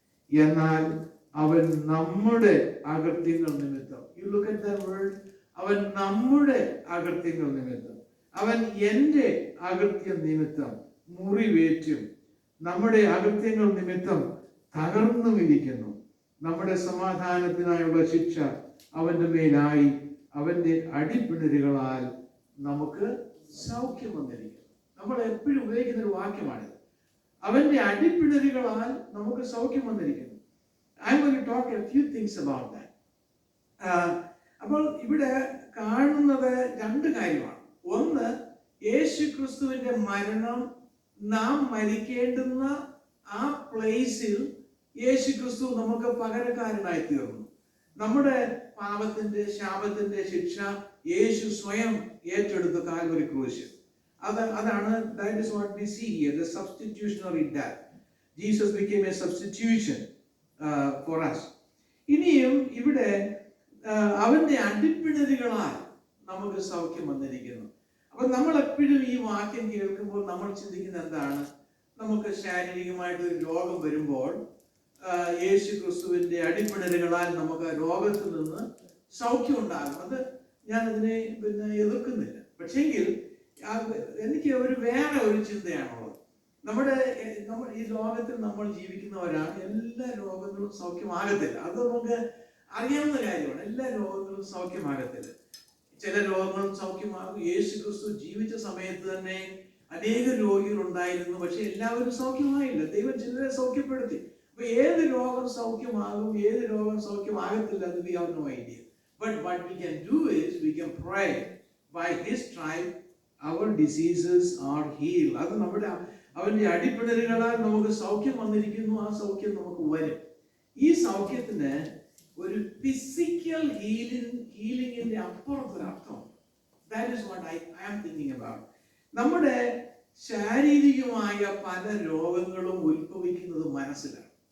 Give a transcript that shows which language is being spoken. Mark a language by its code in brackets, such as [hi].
[ml] എന്നാൽ അവൻ നമ്മുടെ അകൃത്യങ്ങൾ നിമിത്തം, [en] you look at that word, [ml] അവൻ നമ്മുടെ അകൃത്യങ്ങൾ നിമിത്തം, അവൻ എൻ്റെ അകൃത്യം നിമിത്തം മുറിവേറ്റും നമ്മുടെ അകൃത്യങ്ങൾ നിമിത്തം തകർന്നും ഇരിക്കുന്നു. നമ്മുടെ സമാധാനത്തിനായുള്ള ശിക്ഷ അവന്റെ മേലായി, അവന്റെ അടിപ്പിണരുകളാൽ നമുക്ക് സൗഖ്യം വന്നിരിക്കുന്നു. നമ്മൾ എപ്പോഴും ഉപയോഗിക്കുന്ന ഒരു വാക്യമാണിത്. അവന്റെ അടിപ്പിണരുകളാൽ നമുക്ക് സൗഖ്യം വന്നിരിക്കുന്നു. [en] I'm going to talk a few things about that. [ml] അപ്പോൾ ഇവിടെ കാണുന്നത് 2 കാര്യമാണ്. ഒന്ന്, യേശു ക്രിസ്തുവിന്റെ മരണം, നാം മരിക്കേണ്ടുന്ന ആ പ്ലേസിൽ യേശു ക്രിസ്തു നമുക്ക് പകരക്കാരനായി തീർന്നു. നമ്മുടെ പാപത്തിന്റെ ശാപത്തിന്റെ ശിക്ഷ യേശു സ്വയം ഏറ്റെടുത്ത കാൽവരി ക്രൂശിൽ. അതാണ് [en] that is what we see here, the substitutionary death. Jesus became a substitution for us. [ml] ഇനിയും ഇവിടെ അവന്റെ അടിപ്പിണരുകളാൽ നമുക്ക് സൗഖ്യം വന്നിരിക്കുന്നു. അപ്പൊ നമ്മൾ എപ്പോഴും ഈ വാക്യം കേൾക്കുമ്പോൾ നമ്മൾ ചിന്തിക്കുന്നത് എന്താണ്? നമുക്ക് ശാരീരികമായിട്ടൊരു രോഗം വരുമ്പോൾ യേശു ക്രിസ്തുവിന്റെ അടിപ്പിണരുകളാൽ നമുക്ക് രോഗത്തിൽ നിന്ന് സൗഖ്യം ഉണ്ടാകും. അത് ഞാൻ അതിനെ എതിർക്കുന്നില്ല. പക്ഷെങ്കിൽ എനിക്ക് വേറെ ഒരു ചിന്തയാണുള്ളത്. നമ്മൾ ഈ ലോകത്തിൽ നമ്മൾ ജീവിക്കുന്നവരാണ്. എല്ലാ രോഗങ്ങളും സൗഖ്യമാകത്തില്ല. അത് നമുക്ക് അറിയാവുന്ന കാര്യമാണ്. എല്ലാ രോഗങ്ങളും സൗഖ്യമാകത്തില്ല. ചില രോഗങ്ങളും സൗഖ്യമാകും. യേശു ക്രിസ്തു ജീവിച്ച സമയത്ത് തന്നെ അനേക രോഗികൾ ഉണ്ടായിരുന്നു. പക്ഷെ എല്ലാവരും സൗഖ്യമായില്ല. ദൈവം ചിലരെ സൗഖ്യപ്പെടുത്തി. അപ്പൊ ഏത് രോഗം സൗഖ്യമാകും, ഏത് രോഗം സൗഖ്യമാകത്തില്ല എന്ന് [en] we have no idea. But what we can do is we can pray by his stripe our diseases are healed. [ml] അത് നമ്മുടെ അവന്റെ അടിപ്പിണരുകളാൽ നമുക്ക് സൗഖ്യം വന്നിരിക്കുന്നു. ആ സൗഖ്യം നമുക്ക് വരും. ഈ സൗഖ്യത്തിന് ഒരു physical ഹീലിംഗിന്റെ അപ്പുറത്തൊരർത്ഥം. [en] That is what I am thinking about. [ml] നമ്മുടെ ശാരീരികമായ പല രോഗങ്ങളും ഉത്ഭവിക്കുന്നത് മനസ്സിലാണ്.